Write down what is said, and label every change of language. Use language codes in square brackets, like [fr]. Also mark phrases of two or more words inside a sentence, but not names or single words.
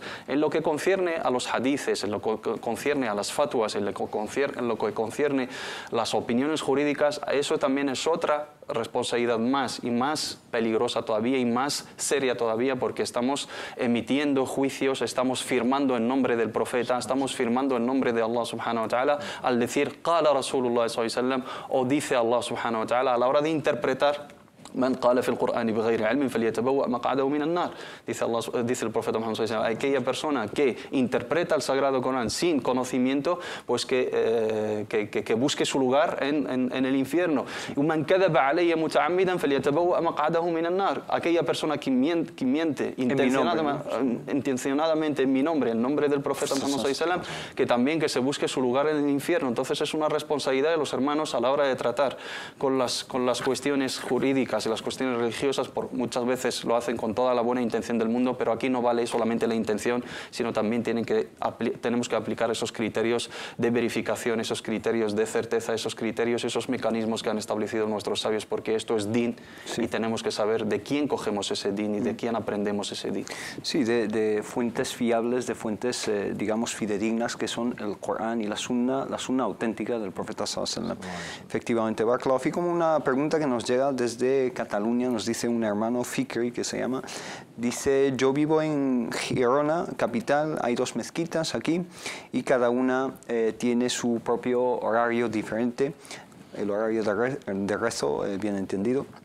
[es] En lo que concierne a los hadices, en lo que concierne a las fatwas, en lo que concierne las opiniones jurídicas, eso también es otra responsabilidad más y más peligrosa todavía y más seria todavía, porque estamos emitiendo juicios, estamos firmando en nombre del profeta, estamos firmando en nombre de [ar] الله سبحانه وتعالى [es] al decir [ar] قال رسول الله صلى الله عليه وسلم [es] o dice [ar] الله سبحانه وتعالى [es] a la hora de interpretar. [ar] من قال في القرآن بغير علم فليتبوأ مقعده من النار. [es] Dice el profeta Muhammad [ar] صلى الله عليه وسلم, [es] aquella persona que interpreta el Sagrado Corán sin conocimiento, pues que busque su lugar en el infierno. [ar] من كذب علي متعمدا فليتبوأ مقعده من النار. [es] Aquella persona que miente intencionadamente en mi nombre, en nombre del profeta Muhammad [ar] صلى الله عليه وسلم, [es] que también que se busque su lugar en el infierno. Entonces es una responsabilidad de los hermanos a la hora de tratar con las cuestiones jurídicas y las cuestiones religiosas, muchas veces lo hacen con toda la buena intención del mundo, pero aquí no vale solamente la intención, sino también tenemos que aplicar esos criterios de verificación, esos criterios de certeza, esos criterios, esos mecanismos que han establecido nuestros sabios, porque esto es din y tenemos que saber de quién cogemos ese din y de quién aprendemos ese din. Sí, de fuentes fiables, de fuentes, digamos, fidedignas, que son el Corán y la sunna auténtica del profeta [ar] صلى الله عليه وسلم. [es] Efectivamente, [ar] بارك الله فيكم, [es] una pregunta que nos llega desde Cataluña, nos dice un hermano Fikri que se llama, dice: yo vivo en Girona, capital, hay 2 mezquitas aquí y cada una tiene su propio horario diferente, el horario de rezo, bien entendido.